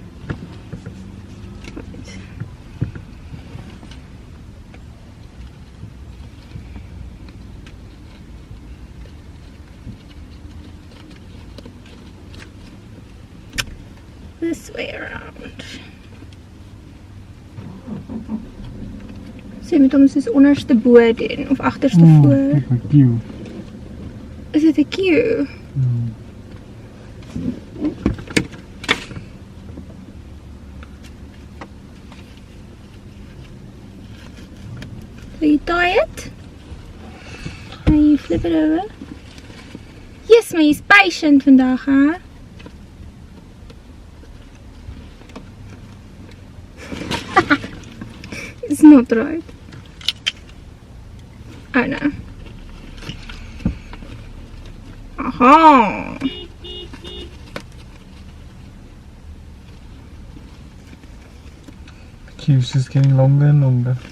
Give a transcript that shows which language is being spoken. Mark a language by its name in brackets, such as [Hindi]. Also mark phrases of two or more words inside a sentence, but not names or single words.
[English] This way around. [Afrikaans] So jy moet hom soos onderste bo doen of agterste voor. Is dit 'n queue? [English] So you tie it and you flip it over. Yes, [Afrikaans] maar jy's patient vandag, hè? [English] It's not right. Oh no. Aha! The queue's just getting longer and longer.